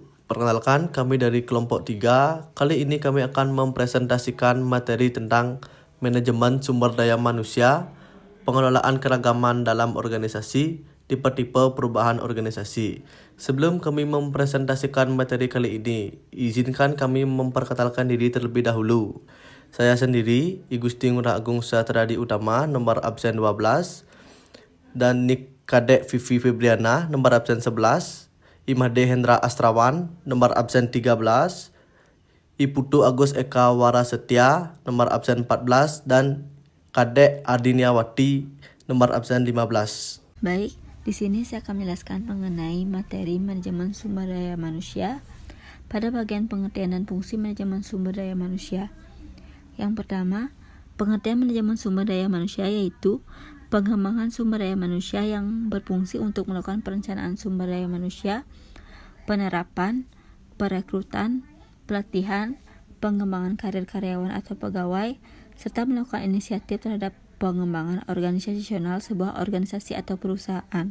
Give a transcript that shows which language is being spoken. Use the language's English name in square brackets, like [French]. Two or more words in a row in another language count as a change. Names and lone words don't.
[Indonesian] Perkenalkan, kami dari kelompok 3. Kali ini kami akan mempresentasikan materi tentang manajemen sumber daya manusia, pengelolaan keragaman dalam organisasi, tipe-tipe perubahan organisasi. Sebelum kami mempresentasikan materi kali ini, izinkan kami memperkenalkan diri terlebih dahulu. Saya sendiri, I Gusti Ngurah Agung Satradi Utama, nomor absen 12, dan Nik Kadek Vivi Febriana, nomor absen 11, Imade Hendra Astrawan, nomor absen 13, Iputu Agus Eka Warasetia, nomor absen 14, dan Kadek Ardiniawati, nomor absen 15. Baik, di sini saya akan menjelaskan mengenai materi manajemen sumber daya manusia pada bagian pengertian dan fungsi manajemen sumber daya manusia. Yang pertama, pengertian manajemen sumber daya manusia yaitu pengembangan sumber daya manusia yang berfungsi untuk melakukan perencanaan sumber daya manusia, penerapan, perekrutan, pelatihan, pengembangan karir karyawan atau pegawai, serta melakukan inisiatif terhadap pengembangan organisasional sebuah organisasi atau perusahaan.